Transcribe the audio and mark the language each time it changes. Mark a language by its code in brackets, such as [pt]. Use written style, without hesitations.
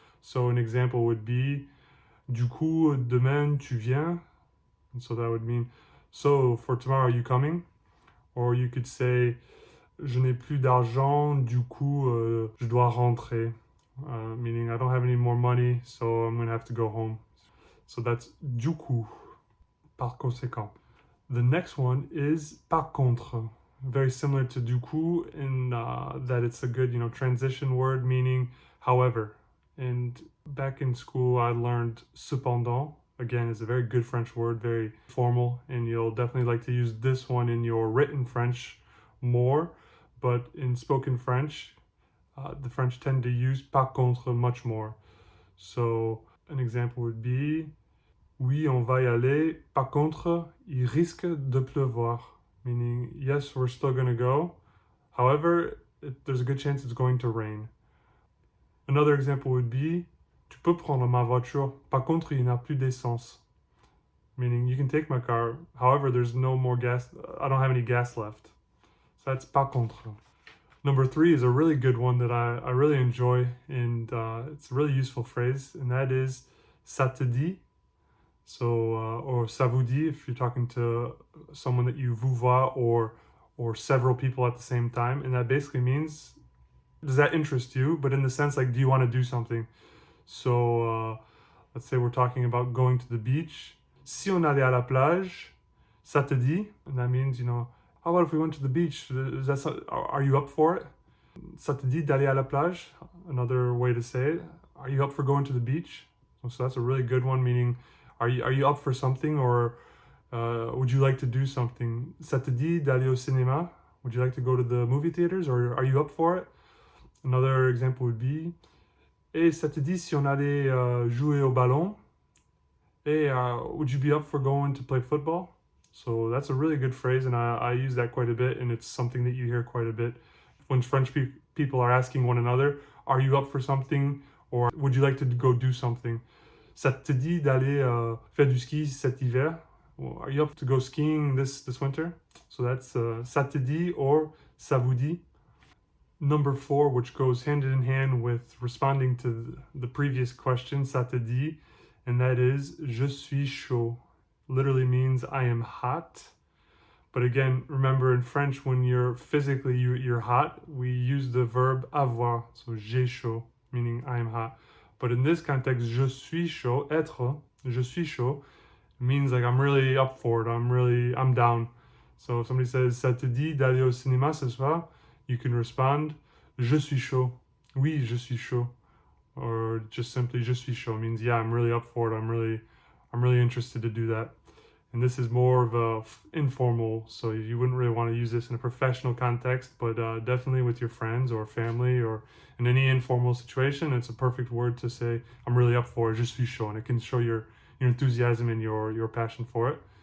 [en] So an example would be, [fr] du coup, demain tu viens? [en] And so that would mean, so for tomorrow, are you coming? Or you could say, [fr] je n'ai plus d'argent, du coup, je dois rentrer. [en] Meaning, I don't have any more money, so I'm going to have to go home. So that's du coup, par conséquent. The next one is par contre. Very similar to du coup in that it's a good, transition word meaning however. And back in school, I learned cependant. Again, it's a very good French word, very formal, and you'll definitely like to use this one in your written French more. But in spoken French, the French tend to use par contre much more. So an example would be, [fr] oui, on va y aller. Par contre, il risque de pleuvoir. [en] Meaning, yes, we're still going to go. However, there's a good chance it's going to rain. Another example would be, [fr] tu peux prendre ma voiture. Par contre, il n'y a plus d'essence. [en] Meaning, you can take my car. However, there's no more gas. I don't have any gas left. So that's par contre. Number 3 is a really good one that I really enjoy, and it's a really useful phrase, and that is ça te dit. So, or ça vous dit if you're talking to someone that you vous voit or several people at the same time. And that basically means, does that interest you? But in the sense, like, do you want to do something? So, let's say we're talking about going to the beach. [fr] Si on allait à la plage, ça te dit? [en] And that means, how about if we went to the beach? Are you up for it? [fr] Ça te dit d'aller à la plage? [en] Another way to say it. Are you up for going to the beach? So that's a really good one, meaning, are you up for something, or would you like to do something? [fr] Ça te dit d'aller au cinéma? [en] Would you like to go to the movie theaters, or are you up for it? Another example would be, hey, [fr] ça te dit si on allait jouer au ballon? [en] Hey, would you be up for going to play football? So that's a really good phrase, and I use that quite a bit, and it's something that you hear quite a bit when French people are asking one another, are you up for something, or would you like to go do something? [fr] Ça te dit d'aller faire du ski cet hiver? [en] Well, are you up to go skiing this winter? So that's ça te dit or ça vous dit. Number 4, which goes hand in hand with responding to the previous question, ça te dit, and that is je suis chaud. Literally means I am hot. But again, remember in French, when you're physically you're hot, we use the verb avoir. So j'ai chaud, meaning I am hot. But in this context, je suis chaud, être, je suis chaud, means like I'm really up for it. I'm down. So if somebody says, [fr] ça te dit d'aller au cinéma ce soir, [en] you can respond, [fr] je suis chaud. Oui, je suis chaud. [en] Or just simply, je suis chaud means, yeah, I'm really up for it. I'm really interested to do that. And this is more of a informal, so you wouldn't really want to use this in a professional context, but definitely with your friends or family or in any informal situation, it's a perfect word to say, I'm really up for it, je suis chaud, and it can show your enthusiasm and your passion for it.